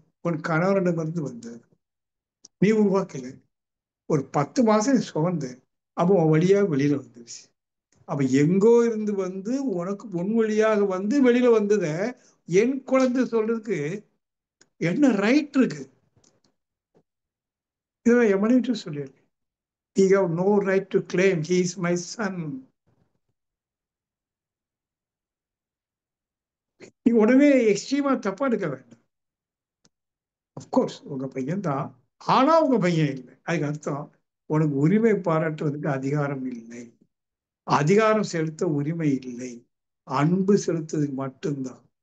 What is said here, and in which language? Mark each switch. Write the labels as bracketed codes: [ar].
[ta] உன் கணவரிடமிருந்து வந்தது, நீ உருவாக்கல. ஒரு 10 மாசம் சுமந்து அப்போ உன் வழியா வெளியில வந்துருச்சு. அப்ப எங்கோ இருந்து வந்து உனக்கு உன் வழியாக வந்து வெளியில வந்தத என் குழந்தை சொல்றதுக்கு என்ன ரைட் இருக்கு? இதை என் மனைவிட்டு சொல்லிடு. [en] He have no right to claim he is my son. [ta] நீ உடனே எக்ஸ்ட்ரீமா தப்பா எடுக்க வேண்டாம். அப்கோர்ஸ் உங்க பையன் தான், ஆனா உங்க பையன் இல்லை. அதுக்கு அர்த்தம் உனக்கு உரிமை பாராட்டுவதற்கு அதிகாரம் இல்லை, அதிகாரம் செலுத்த உரிமை இல்லை, அன்பு செலுத்துறதுக்கு மட்டும்தான்.